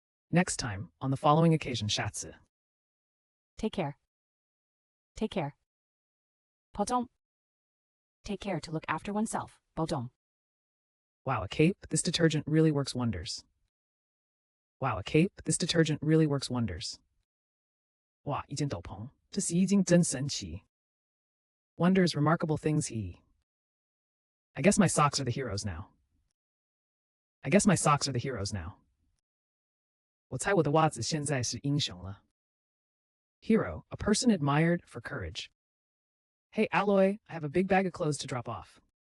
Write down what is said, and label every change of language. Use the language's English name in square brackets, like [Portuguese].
[English] Next time, on the following occasion, 下次. Take care. Take care. 保重. Take care, to look after oneself, 保重. Wow, a cape? This detergent really works wonders. Wow, a cape? This detergent really works wonders. [Chinese] 哇，一件斗篷，这洗衣精真神奇. [English] Wonders, remarkable things he. I guess my socks are the heroes now. I guess my socks are the heroes now. [Chinese] 我猜我的袜子现在是英雄了. [English] Hero, a person admired for courage. Hey, Alloy, I have a big bag of clothes to drop off.